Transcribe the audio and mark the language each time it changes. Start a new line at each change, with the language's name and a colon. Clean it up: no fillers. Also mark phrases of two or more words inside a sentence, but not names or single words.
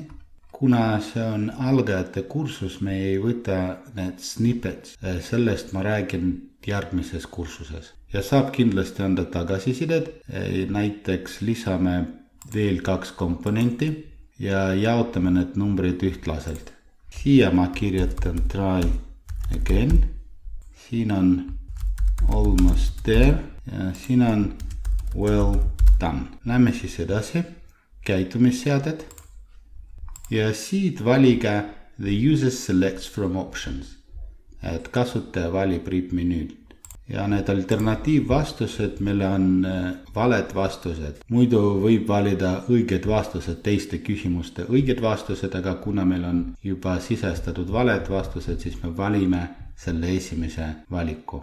Estonian: Kuna see on algajate kursus, me ei võta need snippets. Sellest ma räägin järgmises kursuses. Ja saab kindlasti anda tagasisidet. Näiteks lisame veel 2 komponenti ja jaotame need numbrid ühtlaselt. Siia ma kirjutan
English: try again.
Estonian: Siin on
English: almost there
Estonian: ja siin on
English: well done.
Estonian: Lähme siis edasi. Käitumisseaded. Ja siit valige
English: the user selects from options.
Estonian: Et kasutaja valib RIP-menüüd. Ja need alternatiivvastused, mille on valed vastused. Muidu võib valida õiged vastused, teiste küsimuste õiged vastused, aga kuna meil on juba sisestatud valed vastused, siis me valime selle esimese valiku.